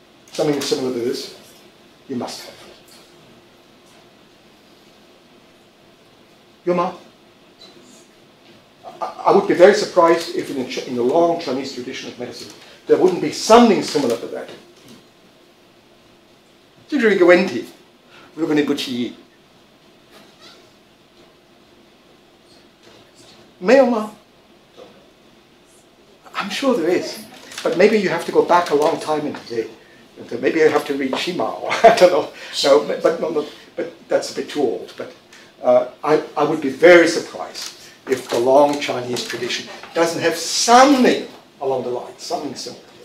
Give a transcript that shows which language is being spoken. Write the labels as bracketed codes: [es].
[en] Something similar to this? You must have. Yuma? I would be very surprised if in the long Chinese tradition of medicine there wouldn't be something similar to that. [zh] 这是一个问题，如果你不提议，没有吗？ [en] I'm sure there is, but maybe you have to go back a long time maybe you have to read Shima, or I don't know. No, but that's a bit too old. But I would be very surprised if the long Chinese tradition doesn't have something along the line, something similar.